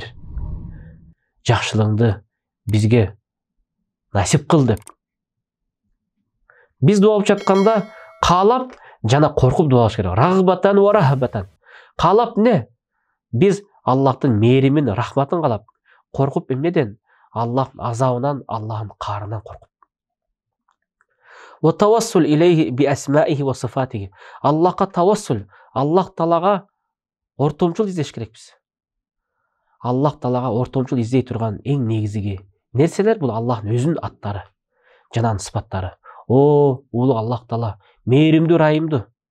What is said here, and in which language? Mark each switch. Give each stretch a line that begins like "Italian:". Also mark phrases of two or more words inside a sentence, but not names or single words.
Kyrgyz: Жакшылыгыңды бизге насип кыл деп. Биз дуа кылып жатканда каалап жана коркуп дуа кылыш керек.
Arabic: رغبًا ورهبًا.
Kyrgyz: Каалап не? Биз Аллахтын мээримин, рахматын каалап, коркуп эмнеден? Аллахтын азабынан, Аллахтын каарынан коркуп.
Arabic: وتوسل إليه بأسمائه وصفاته.
Kyrgyz: Аллахка тавассул, Аллах Таалага ортомчул издеш керекпиз. Аллах Таалага ортомчул издей турган эң негизги нерселер бул Аллахтын өзүнүн аттары, жана анын сыпаттары. О, улуу Аллах Таала, мээримдүү, райымдуу.